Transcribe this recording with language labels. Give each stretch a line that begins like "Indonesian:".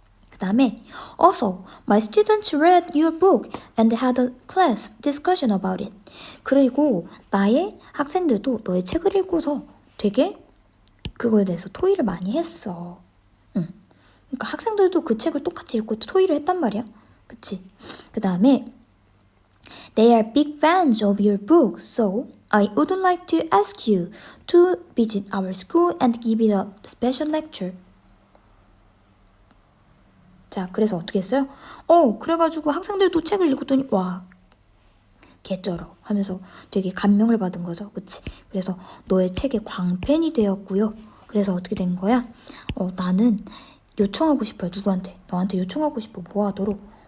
Korean: 그 다음에
English: Also, my students read your book and had a class discussion about it.
Korean: 그리고 나의 학생들도 너의 책을 읽고서 되게 그거에 대해서 토의를 많이 했어. 그러니까 학생들도 그 책을 똑같이 읽고 토의를 했단 말이야. 그치? 그 다음에
English: They are big fans of your book, so I would like to ask you to visit our school and give it a special lecture.
Korean: 자, 그래서 어떻게 했어요? 그래가지고 학생들도 책을 읽었더니 와, 개쩔어 하면서 되게 감명을 받은 거죠. 그치? 그래서 너의 책의 광팬이 되었고요. 그래서 어떻게 된 거야? 나는 요청하고 싶어요. 누구한테? 너한테 요청하고 싶어. 뭐 하도록?